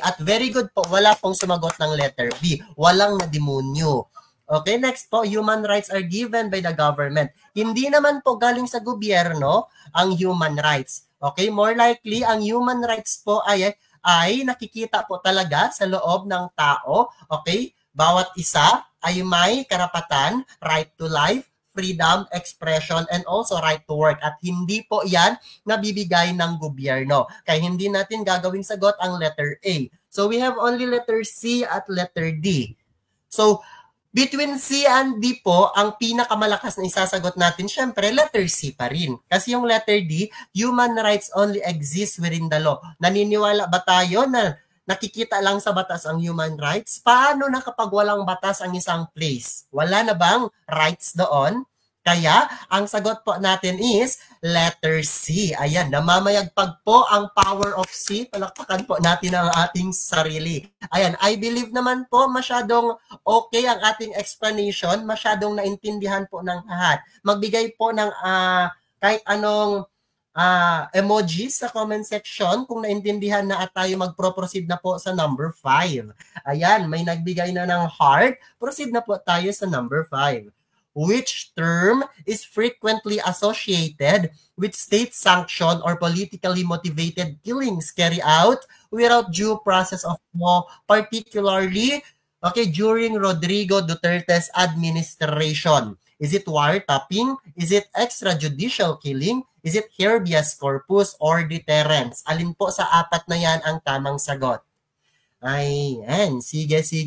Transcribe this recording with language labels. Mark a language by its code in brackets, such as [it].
[tl] At very good po, wala pong sumagot ng letter B. Walang nadimonyo. [en] Okay, next po, human rights are given by the government. [tl] Hindi naman po galing sa gobyerno ang human rights. Okay, more likely, ang human rights po ay nakikita po talaga sa loob ng tao. Okay, bawat isa ay may karapatan, [en] right to life, freedom, expression, and also right to work. [tl] At hindi po yan nabibigay ng gobyerno. Kaya hindi natin gagawing sagot ang letter A. [en] So we have only letter C [tl] at letter D. [en] So between C and D [tl] po, ang pinakamalakas na isasagot natin, syempre, letter C pa rin. Kasi yung [en] letter D, human rights only exist within the law. [tl] Naniniwala ba tayo na nakikita lang sa batas ang human rights? Paano na kapag walang batas ang isang place? Wala na bang rights doon? Kaya, ang sagot po natin is letter C. Ayan, namamayagpag po ang power of C. Palakpakan po natin ang ating sarili. Ayan, [en] I believe [tl] naman po masyadong okay ang ating explanation. Masyadong naintindihan po ng lahat. Magbigay po ng kahit anong emojis sa comment section kung naintindihan na at tayo magpro-proceed na po sa number 5. Ayan, may nagbigay na ng heart. Proceed na po tayo sa number 5. [en] Which term is frequently associated with state-sanctioned or politically motivated killings carried out without due process of law, particularly during Rodrigo Duterte's administration? Is it wiretapping? Is it extrajudicial killing? Is it habeas corpus or deterrence? [tl] Alin po sa apat na yan ang tamang sagot? Ayan, sige.